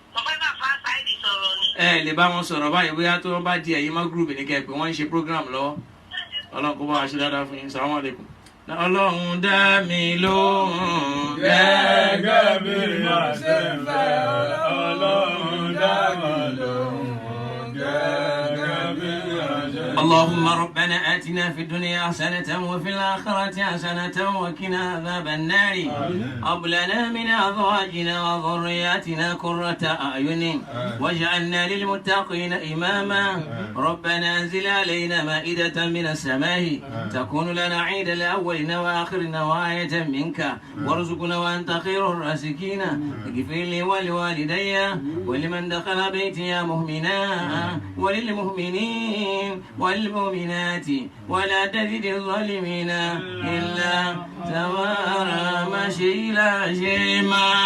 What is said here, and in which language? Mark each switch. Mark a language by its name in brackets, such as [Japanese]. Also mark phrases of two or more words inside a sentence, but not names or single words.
[Yoruba] Ẹ lè bá wọn sọ̀rọ̀ báyìí bóyá tó wọ́n bá di ẹ̀yìn mọ́ group ní kẹ́ pé wọ́n ń ṣe program lọ́wọ́ Ọlọ́run kó bá wa ṣe dáadáa fún yín. [Arabic] السلام عليكم. [Yoruba] Ọlọ́run dá mi lóhùn gẹ́gẹ́ bí mo ṣe ń fẹ́. Ọlọ́run dá mi lóhùn gẹ́gẹ́ [Arabic] اللهم ربنا آتنا في الدنيا حسنة وفي الآخرة حسنة وقنا عذاب النار هب لنا من أزواجنا وذرياتنا قرة أعين واجعلنا للمتقين إماما ربنا أنزل علينا مائدة من السماء تكون لنا عيد الأولين وآخرين وآية منك وارزقنا وأنت خير الرازقين اغفر لي ولوالدي ولمن دخل بيتي مؤمنا وللمؤمنين والمؤمنات ولا تزد الظالمين إلا تبارا مشيلا شيما